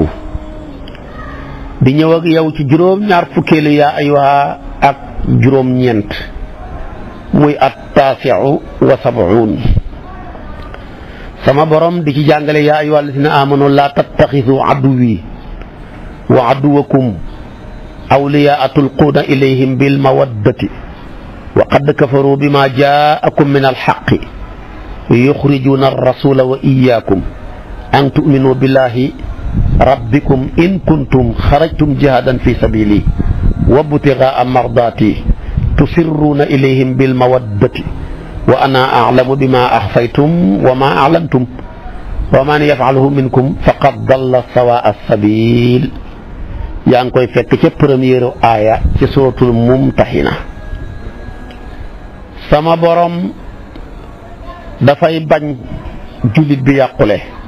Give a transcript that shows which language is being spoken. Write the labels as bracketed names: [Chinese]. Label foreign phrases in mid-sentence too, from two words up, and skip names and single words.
[Wolof] di ñëw ak yow ci juróom-ñaar fukkeelu [Arabic] يا أيها [Wolof] ak juróom-ñeent muy [Arabic] التاسع والسبعون [Wolof] sama borom di ci [Arabic] jàngale يا أيها الذين آمنوا لا تتخذوا عدوي وعدوكم أولياء تلقون إليهم بال مودة وقد كفروا بما جاءكم من الحق يخرجون الرسول وإياكم أن تؤمنوا بالله ربكم إن كنتم خرجتم جهادا في سبيلي وابتغاء مرضاتي تسرون إليهم بالمودة وأنا أعلم بما أخفيتم وما أعلنتم ومن يفعله منكم فقد ضل سواء السبيل. [Wolof] yaa ngi koy fekk ca première aaya ci suuratul mumtahina. sama borom dafay bañ jullit bi yàqule.